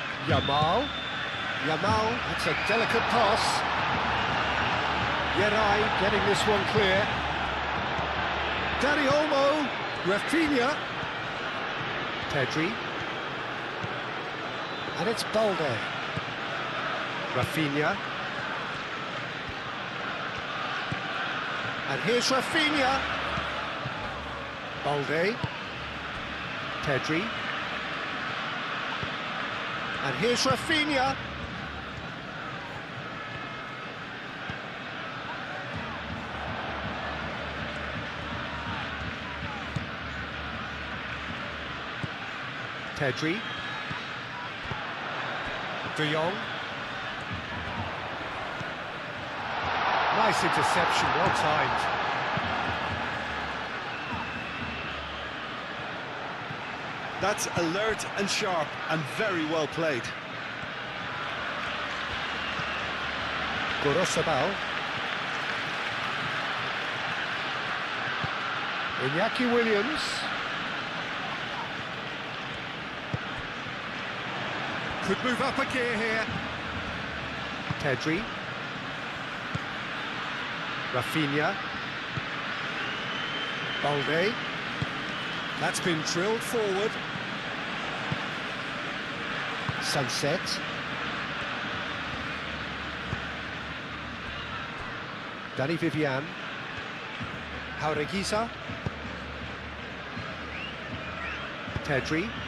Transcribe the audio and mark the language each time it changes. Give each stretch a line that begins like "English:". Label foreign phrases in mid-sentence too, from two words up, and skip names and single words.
English: Yamal. Yamal, it's a delicate pass. Yerai getting this one clear. Dani Olmo, Rafinha. Pedri. And it's Balde. Rafinha. And here's Rafinha. Balde. Pedri. And here's Rafinha. Pedri. De Jong. Nice interception, well timed. That's alert and sharp and very well played. Gorosabal. Iñaki Williams. Could move up a gear here. Pedri. Rafinha. Balde. That's been drilled forward. Sunset. Dani Vivian. Jaureguisa. Pedri.